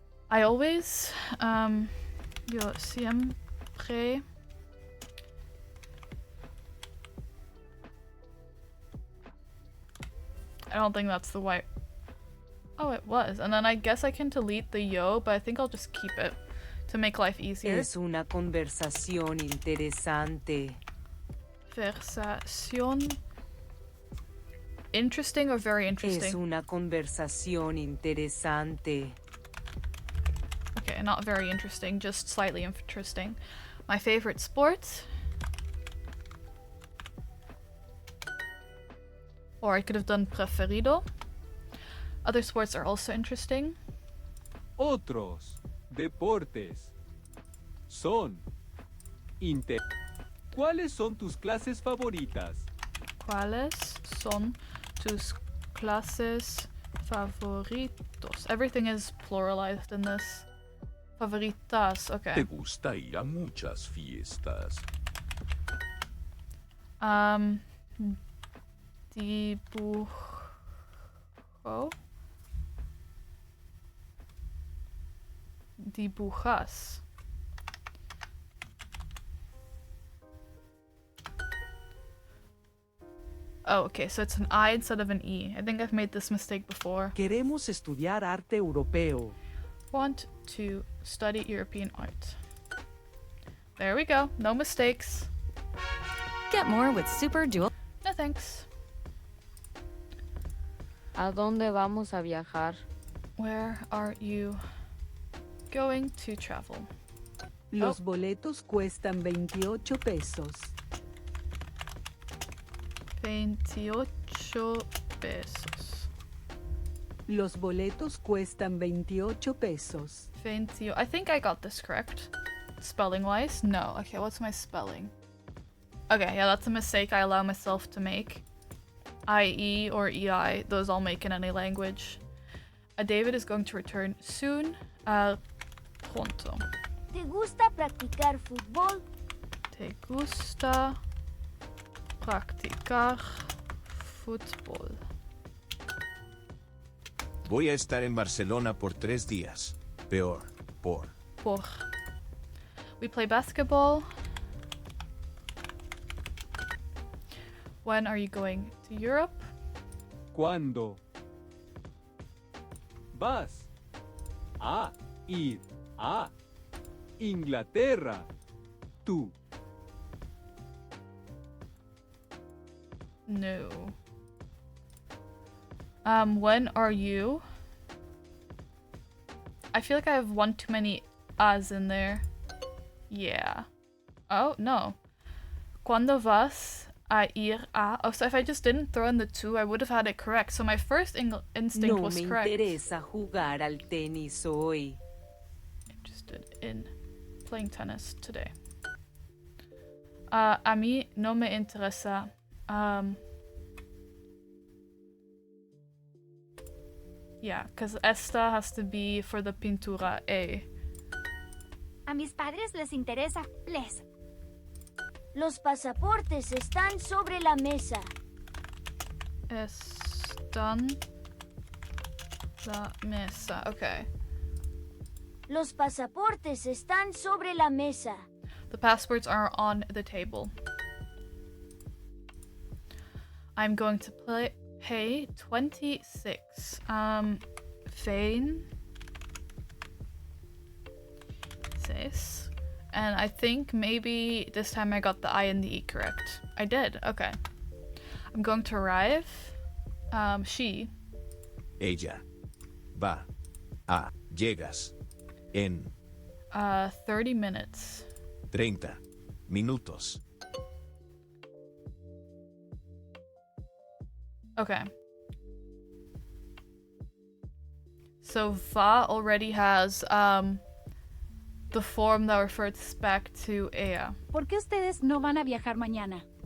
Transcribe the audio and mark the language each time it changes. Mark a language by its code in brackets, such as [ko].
[en] I always, [es] yo siempre [en] I don't think that's the white. Oh, it was. And then I guess I can delete the yo, but I think I'll just keep it to make life easier. [es] Es una conversación interesante. Conversación. [en] Interesting or very interesting? [es] Es una conversación interesante. [en] Okay, not very interesting, just slightly interesting. My favorite sport. Or I could have done preferido. Other sports are also interesting. [es] Otros deportes son ¿Cuáles son tus clases favoritas? ¿Cuáles son tus clases favoritos? [en] Everything is pluralized in this. Favoritas, okay. [es] ¿Te gusta ir a muchas fiestas? Dibujo. Dibujas. [en] Oh, okay, so it's an I instead of an E. I think I've made this mistake before. [es] Queremos estudiar arte europeo. [en] Want to study European art. There we go. No mistakes. Get more with Super Duolingo. No thanks. [es] ¿A dónde vamos a viajar? [en] Where are you going to travel? [es] Los boletos cuestan 28 pesos. 28 pesos. Los boletos cuestan 28 pesos. 20. [en] I think I got this correct. Spelling wise? No. Okay, what's my spelling? Okay, yeah, that's a mistake I allow myself to make. IE or EI, those I'll make in any language. David is going to return soon. [es] Pronto. ¿Te gusta practicar fútbol? ¿Te gusta practicar fútbol? Voy a estar en Barcelona por 3 días. Por. [en] We play basketball. When are you going to Europe? [es] ¿Cuándo vas a ir a Inglaterra? Tú. No. [en] When are you? I feel like I have one too many as in there. Yeah. Oh, no. [es] ¿Cuándo vas a ir a? [en] Oh, so if I just didn't throw in the 2, I would have had it correct. So my first instinct was correct. [es] No me interesa jugar al tenis hoy. [en] Interested in playing tennis today. [es] A mí no me interesa. [en] Yeah, because esta has to be for the pintura A. [es] A mis padres les interesa. Les. Los pasaportes están sobre la mesa. Están la mesa. Okay. Los pasaportes están sobre la mesa. [en] The passports are on the table. I'm going to pay 26. Fane. Says. And I think maybe this time I got the I and the E correct. I did, okay. I'm going to arrive. She. [es] Ella. Va. A. Llegas. En. [en] 30 minutes. [es] 30 minutos. [en] Okay. So va already has the form that refers back to ella. [es] ¿Por qué ustedes no van a viajar mañana?